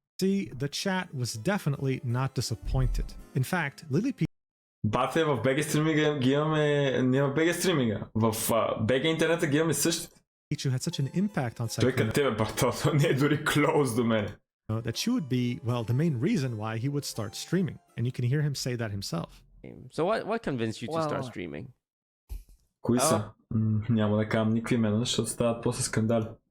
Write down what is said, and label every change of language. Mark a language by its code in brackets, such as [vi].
[en] See, the chat was definitely not disappointed. In fact, Lily Pichu... [bg] Бате, в БГ стриминга ги имаме... Няма БГ стриминга. В БГ интернета ги имаме същите. [en] Pichu had such an impact on [bg] Той като тебе, братото, не е дори close до мене. [en] That she would be, well, the main reason why he would start streaming. And you can hear him say that himself. So what convinced you to start streaming? [bg] Кои са? Няма да кажам никакви имена, защото стават после скандали.